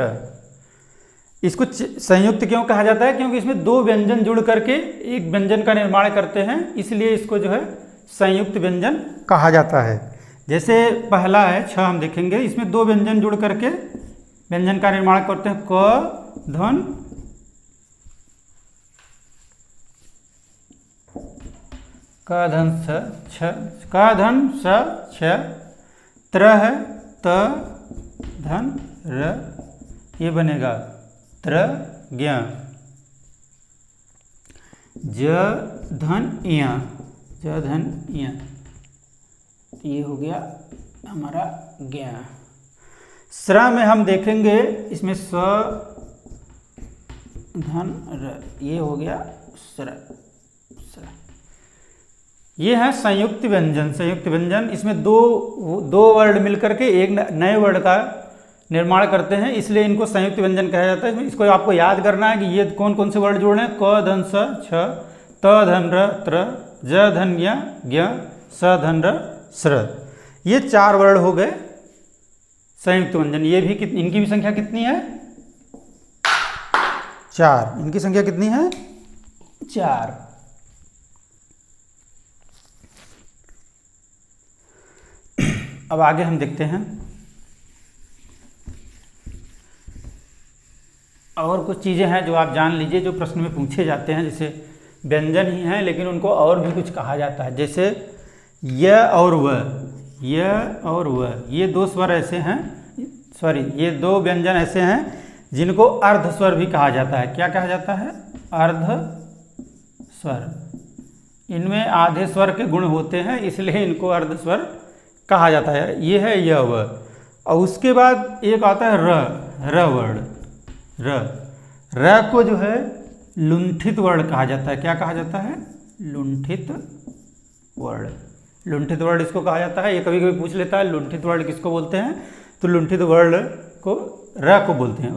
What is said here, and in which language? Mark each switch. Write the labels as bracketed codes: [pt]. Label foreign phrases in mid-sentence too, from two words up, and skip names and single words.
[hi] इसको संयुक्त क्यों कहा जाता है? क्योंकि इसमें 2 व्यंजन जुड़ करके एक व्यंजन का निर्माण करते हैं, इसलिए इसको जो है संयुक्त व्यंजन कहा जाता है। जैसे पहला है छ, हम देखेंगे, इसमें 2 व्यंजन जुड़ करके व्यंजन का निर्माण करते हैं, क धन क धन स, छ, क धन स, छ, त्र है त धन र, ये बनेगा त्र ज्ञ, ज धन य, ज धन य, ये हो गया हमारा ज्ञ। स्र में हम देखेंगे, इसमें स धन र, ये हो गया स्र। ये है संयुक्त व्यंजन। संयुक्त व्यंजन, इसमें दो वर्ड मिलकर के एक नए वर्ड का निर्माण करते हैं, इसलिए इनको संयुक्त व्यंजन कहा जाता है। इसको आपको याद करना है कि ये कौन कौन से वर्ड जोड़े हैं। क धन स, छ, त धन र, त्र, ज धन य, ज्ञ, स धन र, स्र। ये 4 वर्ड हो गए संयुक्त व्यंजन। ये भी इनकी भी संख्या कितनी है? 4। इनकी संख्या कितनी है? 4। अब आगे हम देखते हैं और कुछ चीज़ें हैं जो आप जान लीजिए, जो प्रश्न में पूछे जाते हैं। जैसे व्यंजन ही हैं लेकिन उनको और भी कुछ कहा जाता है, जैसे य और व। य और व, ये दो स्वर ऐसे हैं, सॉरी ये दो व्यंजन ऐसे हैं जिनको अर्ध स्वर भी कहा जाता है। क्या कहा जाता है? अर्ध स्वर। इनमें आधे स्वर के गुण होते हैं, इसलिए इनको अर्ध स्वर कहा जाता है। ये है य व। और उसके बाद एक आता है र वर्ण। र को जो है लुंठित वर्ण कहा जाता है। क्या कहा जाता है? लुंठित वर्ण। लुंठित वर्ण इसको कहा जाता है। ये कभी कभी पूछ लेता है लुंठित वर्ण किसको बोलते हैं, तो लुंठित वर्ण को र को बोलते हैं।